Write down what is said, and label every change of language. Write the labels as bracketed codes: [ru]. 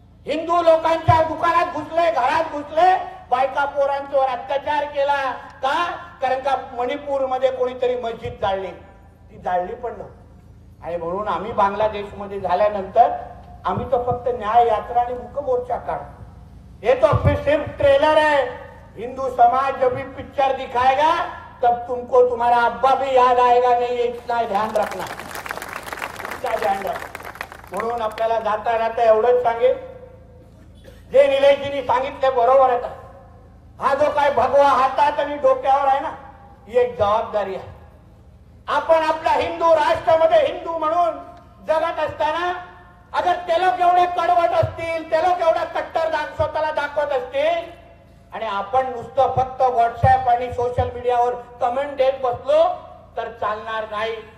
[mr] हिंदू लोकांच्या दुकानात घुसले, घरात घुसले, बायका पोरांच्यावर अत्याचार केला. का? कारण का मणिपूरमध्ये कोणीतरी मस्जिद जाळली, ती जाळली पण नव्हती. आणि म्हणून आम्ही बांगलादेशमध्ये झाल्यानंतर आम्ही तो फक्त न्याय यात्रा आणि मुकमोर्चा काढ, हे [hi] तो सिर्फ ट्रेलर है. हिंदू समाज जब भी पिक्चर दिखाएगा तब तुमको तुम्हारा अब्बा भी याद आएगा नहीं, इतना ध्यान रखना, इतना ध्यान रखना. [mr] म्हणून आपल्याला जाता जाता एवढंच सांगेल, जे निलेशजींनी सांगितले बरोबर आहे. हा जो काय भगवा हातात आणि डोक्यावर आहे ना, ही एक जबाबदारी आहे. आपण आपल्या हिंदू राष्ट्रामध्ये हिंदू म्हणून जगत असताना अगर ते लोक एवढे कडवट असतील, ते लोक एवढा कट्टर स्वतःला दाखवत असतील आणि आपण नुसतं फक्त व्हॉट्सअप आणि सोशल मीडियावर कमेंट देत बसलो तर चालणार नाही.